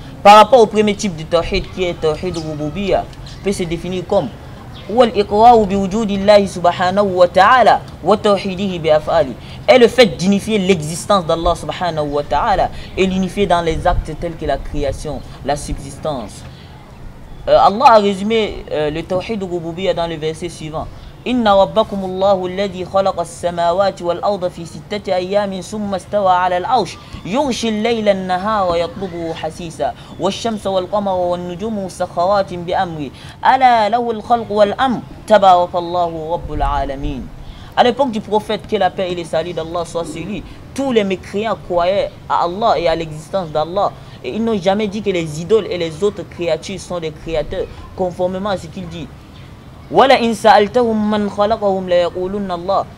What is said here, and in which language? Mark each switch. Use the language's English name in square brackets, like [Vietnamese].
[French] Par rapport au premier type de tawhid qui est tawhid al-rububiyya, peut se définir comme [Arabic] والإقرار بوجود الله سبحانه وتعالى وتوحيده بأفعاله. [French] Et le fait d'unifier l'existence d'Allah subhanahu wa ta'ala et l'unifier dans les actes tels que la création, la subsistance. Allah a résumé le tawhid al-rububiyya dans le verset suivant. [Arabic] إن ربكم الله الذي خلق السماوات والأرض في 6 أيام ثم استوى على العرش يغشي الليل النهار يطلبه حسيسا والشمس والقمر والنجوم مسخرات بأمره ألا له الخلق والأمر تبارك الله رب العالمين. [French] À l'époque du prophète, que la paix et les saluts d'Allah soient sur lui, tous les mécréants croyaient à Allah et à l'existence d'Allah. Et ils n'ont jamais dit que les idoles et les autres créatures sont des créateurs, conformément à ce qu'il dit. [Arabic] وَلَئِنْ سَأَلْتَهُمْ مَنْ خَلَقَهُمْ لَيَقُولُنَّ اللَّهِ.